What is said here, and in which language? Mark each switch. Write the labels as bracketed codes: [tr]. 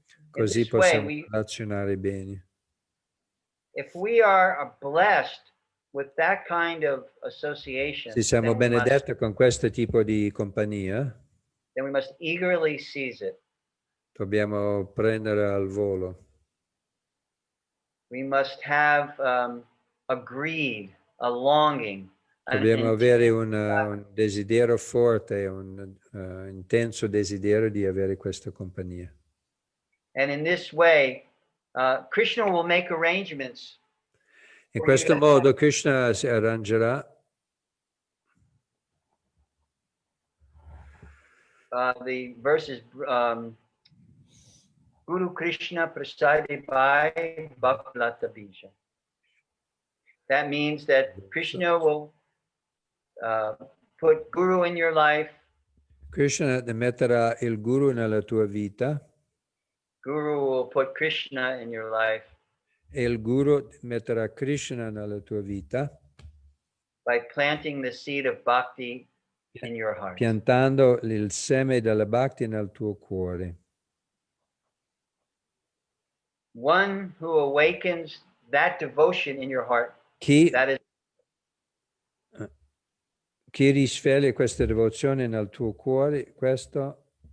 [it] Così possiamo relazionare bene. [en] If we are blessed with that kind of association, [it] Se siamo benedetti con questo tipo di compagnia, [en] then we must eagerly seize it. [it] dobbiamo prendere al volo. [en] We must have a greed, a longing. [it] Dobbiamo avere un desiderio forte, un intenso desiderio di avere questa compagnia. [en] And in this way, Krishna will make arrangements. [it] In questo modo Krishna si arrangerà. [en] The verses [sa] Guru Krishna prasadi bhai bhaklata bija. [en] That means that Krishna will put Guru in your life. [it] Krishna metterà il Guru nella tua vita. [en] Guru will put Krishna in your life. [it] E il Guru metterà Krishna nella tua vita. [en] By planting the seed of bhakti in your heart. [it] Piantando il seme della Bhakti nel tuo cuore. [en] One who awakens that devotion in your heart. [it] Chi risveglia questa devozione nel tuo cuore, questo